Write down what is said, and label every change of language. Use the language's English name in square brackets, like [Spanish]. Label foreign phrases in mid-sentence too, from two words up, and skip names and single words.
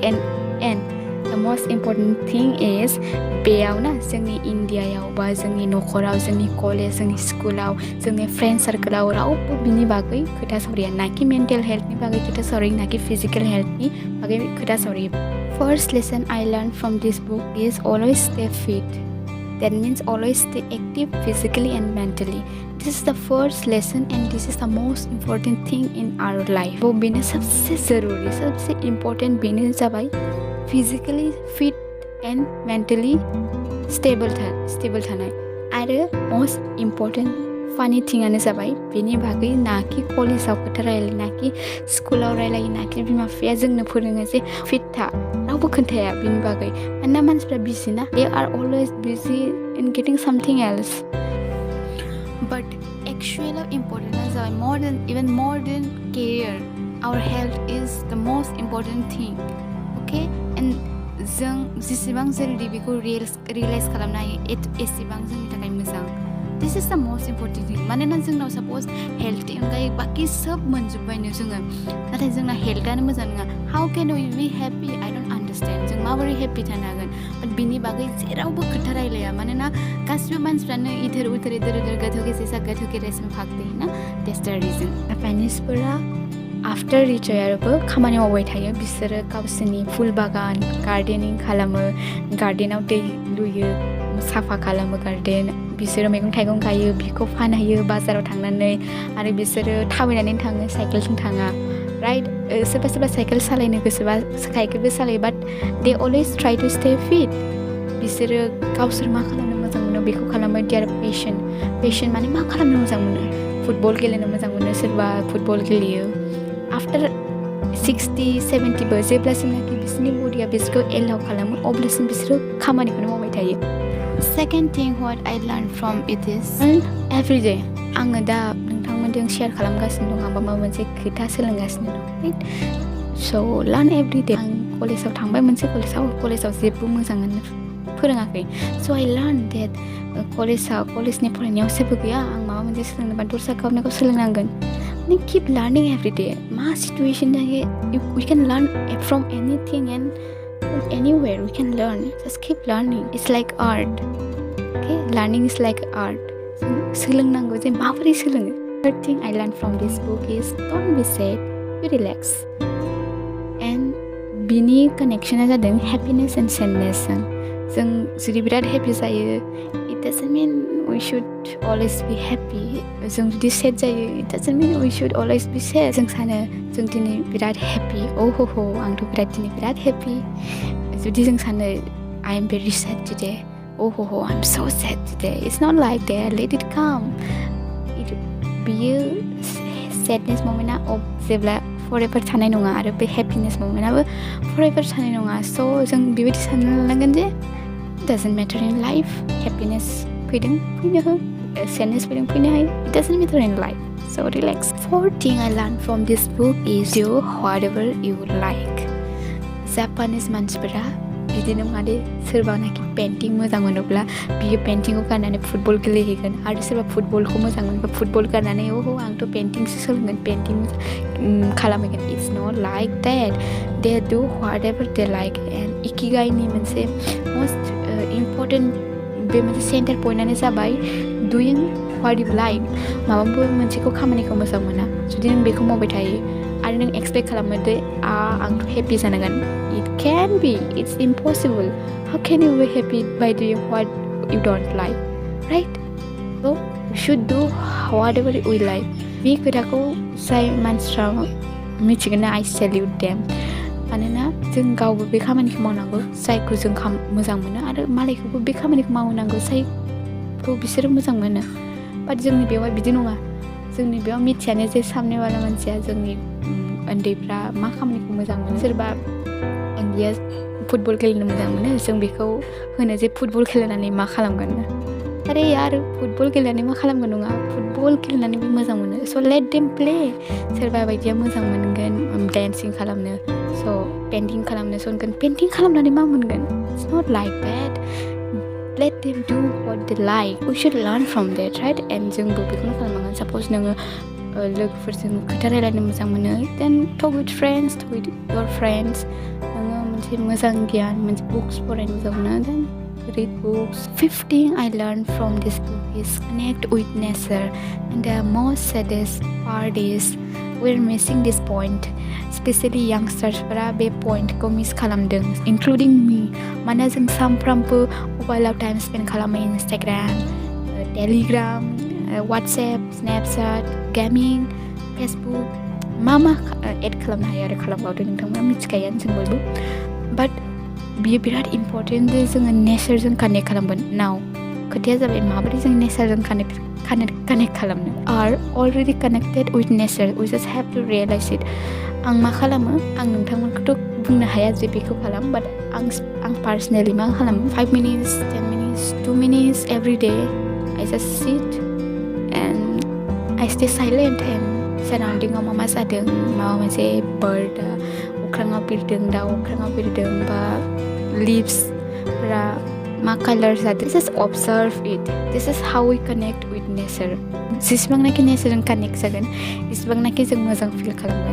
[English] and the most important thing is [Bodo] बेयाव ना जोंनि इण्डियायाव बा जोंनि न'खराव, जोंनि कलेज, जोंनि स्कुलाव, जोंनि फ्रेन्ड सार्कोलाव रावबो बिनि बागै खोथा सावराया। नाखि मेन्टेल हेल्थनि बागै खोथा सावरायो, नाखि फिजिकेल हेल्थनि बागै खोथा सावरायो। [English] first lesson I learned from this book is always stay fit. That means always stay active physically and mentally. This is the first lesson and this is the most important thing in our life. [Bodo] वो बेने [Hindi] सबसे ज़रूरी, सबसे [Bodo] important बेने जाबाय [English] physically fit and mentally stable [Bodo] थानाय। आरो [English] most important [Bodo] फानि थिंआनो जाबाय बेनि बागै नाखि कलेजाव खोथा रायलायो, नाखि स्कुलाव रायलायो, नाखि बिमा बिफाया जोंनो फोरोङो जे फिट था, रावबो खोन्थाया बिनि बागै। मानोना मानसिफ्रा बिजि ना, [English] they are always busy in getting something else. but actually [Bodo] इम्परटेन्टआ जाबाय [English] more than career, our health is the most important thing. [Bodo] Okay, and जों जेसेबां जल्दि बेखौ रियलाइज खालामनो हायो एसेबां जोंनि थाखाय मोजां। [English] this is the most important thing. [Bodo] मानोना जोंनाव साप'ज हेल्थनि अनगायै बाखि सोब मोनजोब्बायनो जोङो, नाथाय जोंना हेल्थआनो मोजां नङा। [English] how can we be happy? I don't understand. [Bodo] जों माबोरै हेप्पी थानो हागोन? बाट बिनि बागै जेरावबो खोथा रायलाया। मानोना गासिबो मानसिफ्रानो [Hindi] इधर उधर गधों के जैसा गधों के रेस में भागते हैं ना। [English] that's the reason. [Bodo] जापानिसफोरा आफ्टार रिटायारबो खामानि मावबाय थायो। बिसोरो गावसोरनि फुल बागान गार्देनिं खालामो, गार्देनाव दै लुयो, साफा खालामो गार्देन। बिसोरो मैगं थाइगं गायो, बिखौ फानहैयो बाजाराव थांनानै। आरो बिसोरो थाबायनानै थाङो, साइकेलजों थाङा राइट। सोरबा साइकेल सालायनो गोसोबा साइकेलबो सालायो, [English] but they always try to stay fit. [Bodo] बिसोरो गावसोर मा खालामनो मोजां मोनो बेखौ खालामो। [English] they are passion [Bodo] माने मा खालामनो मोजां मोनो। फुटबल गेलेनो मोजां मोनो, सोरबा फुटबल गेलेयो। आफ्टार 60-70 जेब्लासिमनाखि बिसोरनि बडिया बिसोरखौ एलाउ खालामो अब्लासिम बिसोरो खामानिखौनो मावबाय थायो. [English] Second thing what I learned from it is every day. [Bodo] आङो दा नोंथांमोनजों शेयार खालामगासिनो दं आंबो माबा मोनसे खोथा सोलोंगासिनो दं. [English] Right? So learn every day. [Bodo] आं कलेजाव थांबाय मोनसे कलेजाव जेबो मोजाङानो फोरोङाखै. [English] So I learned that [Bodo] कलेजनि फरायनायाव जेबो गैया आं माबा मोनसे सोलोंनोबा दस्रा खामानिखौ सोलोंनांगोन. [English] Keep learning every day. मा situation जायो we can learn from anything and from anywhere we can learn. Just keep learning. It's like art. Okay, learning is like art. [Bodo] सोलोंनांगौ जे माबोरै सोलोङो. [English] Third thing I learned from this book is don't be sad, be relax. [Bodo] And बिनि कनेक्शना जादों [English] happiness and sadness. [Bodo] जों जुदि बिराद happy जायो [English] it doesn't mean we should always be happy. [Bodo] जों जुदि sad जायो [English] it doesn't mean we should always be sad. [Bodo] जों सानो जों दिनै बिराद happy आंथ' दिनै बिराद happy. जुदि जों सानो [English] I am very sad today. I'm so sad today. It's not like that. Let it come. [Bodo] बियो sadness momentआ जेब्ला forever थानाय नङा आरो बे happiness momentआबो forever थानाय नङा. So जों बेबायदि सानना लानांगोन जे [English] doesn't matter in life. [Bodo] Happiness फैनो हो, sadness फैनो हायो. [English] It doesn't matter in life. So relax. Fourth thing I learned from this book is do whatever you like. [Bodo] Japanese मानसिफोरा बिदिनो माने सोरबानाखि पेन्टिं मोजां मोनोब्ला बियो पेन्टिंखौ गारनानै फुटबल गेलेहैगोन आरो सोरबा फुटबलखौ मोजां मोनोबा फुटबल गारनानै आंथ' पेन्टिंसो सोलोंगोन पेन्टिं खालामहैगोन. [English] It's not like that. They do whatever they like. [Bodo] And Ikigaiनि मोनसे [English] most important [Bodo] बे मोनसे सेन्टार पइन्टआनो जाबाय [English] doing what you like. [Bodo] माबा मोनसेखौ खामानिखौ मोजां मोना जुदि नों बेखौ मावबाय थायो आरो नों एक्सपेक्ट खालामो दे आंथ' हेपि जानांगोन. [English] It can be. It's impossible. How can you be happy by doing what you don't like? Right? So we should do whatever we like. [Bodo] बे खोथाखौ जाय मानसिफ्रा मिथिगोन ना [English] I salute them. [Bodo] मानोना जों गावबो बे खामानिखौ मावनांगौ जायखौ जों मोजां मोनो आरो मालायखौबो बे खामानिखौ मावनांगौ जायखौ बिसोरो मोजां मोनो. बाट जोंनि बेवहाय बिदि नङा. जोंनि बेयाव मिथियानो जे सामनेवाला मानसिया जोंनि उन्दैफ्रा मा खामानिखौ मोजां मोनो. सोरबा उन्दैया फुटबल गेलेनो मोजां मोनो जों बेखौ होनो जे फुटबल गेलेनानै मा खालामगोन. अरे यार फुटबल गेलेनानै मा खालामगोन नङा फुटबल गेलेनानै बे मोजां मोनो. [English] so let them play. [Bodo] सोरबा बायदिया मोजां मोनगोन डान्सिं खालामनो स' पेन्टिं खालामनो सोनगोन पेन्टिं खालामनानै मा मोनगोन. [English] It's not like that. Let them do what they like. We should learn from that, right? [Bodo] And जोंबो बेखौनो खालामनांगोन. Suppose नोङो लोगोफोरजों खोथा रायलायनो मोजां मोनो [English] then talk with your friends. [Bodo] नोङो मोनसे मोजां गियान मोनसे बुक्स फरायनो मोजां मोनो [English] then read books. Fifth thing I learned from this book is connect with nature. And the most saddest part is we're missing this point. Especially youngstersफोरा [Bodo] बे पॉइंटखौ मिस खालामदों [English] including me. [Bodo] मानोना जों सानफ्रामबो मबाइलाव [English] time spend [Bodo] खालामो Instagram, Telegram, WhatsApp, Snapchat, गेमिं, Facebook मा एड खालामनो हायो आरो खालामबावदो नोंथांमोना मिथिखायो जों बयबो. बाट बियो बिराद इम्परटेन्ट जे जोङो नेचारजों कानेक्ट खालामगोन. नाव खोथाया जाबाय माबोरै जों नेचारजों कानेक्ट खालामनो. [English] are already connected with nature. We just have to realize it. [Bodo] आं मा खालामो आं नोंथांमोनखौथ' बुंनो हाया जे बेखौ खालाम बाट आं पार्सनेलि मा खालामो [English] 5 minutes 10 minutes 2 minutes every day I just sit and I stay silent and [Bodo] साराउन्डिंआव मा जादों माबा मोनसे बार्ड अख्राङाव बिरदों दाउ अख्राङाव बिरदों बा लिभ्सफोरा मा कालार जादों [English] just observe it. This is how we connect with nature. [Bodo] जेसेबांनाखि नेचारजों कानेक्ट जागोन एसेबांनाखि जों मोजां फिल खालामगोन.